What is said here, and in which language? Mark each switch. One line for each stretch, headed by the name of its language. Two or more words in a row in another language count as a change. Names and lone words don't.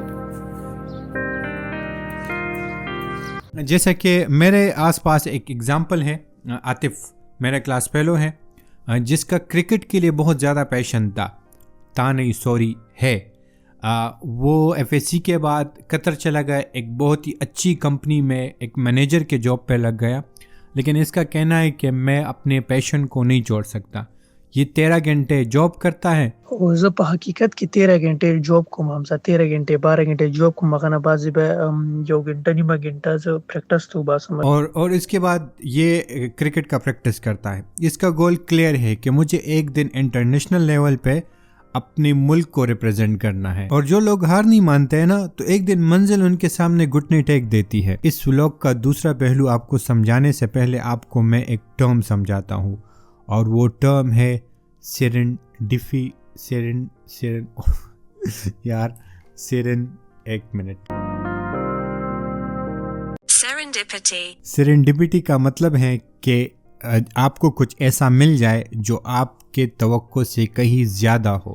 Urdu: جیسا کہ میرے آس پاس ایک ایگزامپل ہے، عاطف میرا
English: class fellow
Urdu: ہے، جس کا کرکٹ کے لیے بہت زیادہ پیشن تھا نہیں سوری ہے. وہ ایف ایس سی کے بعد قطر چلا گیا، ایک بہت ہی اچھی کمپنی میں ایک مینیجر کے جاب پہ لگ گیا. لیکن اس کا کہنا ہے کہ میں اپنے پیشن کو نہیں چھوڑ سکتا. یہ 13 گھنٹے جاب کرتا ہے
Pashto: وزه په حقیقت کې 13 غنټې جوب کوم، همزه 13 غنټې 12 غنټې جوب کوم، مغه نه بعضې به یو غنټه نیمه غنټه زه پریکټس تو باسم
Urdu: اور اس کے بعد یہ کرکٹ کا پریکٹس کرتا ہے۔ اس کا گول کلیئر ہے کہ مجھے ایک دن
English: international level
Urdu: پہ اپنے ملک کو ریپرزینٹ کرنا ہے، اور جو لوگ ہار نہیں مانتے ہیں نا، تو ایک دن منزل ان کے سامنے گھٹنے ٹیک دیتی ہے۔ اس ولاگ کا دوسرا پہلو آپ کو سمجھانے سے پہلے آپ کو میں ایک ٹرم سمجھاتا ہوں، اور وہ ٹرم ہے سیرنڈیفی سیرنڈیپٹی کا مطلب ہے کہ آپ کو کچھ ایسا مل جائے جو آپ کے توقع سے کہیں زیادہ ہو۔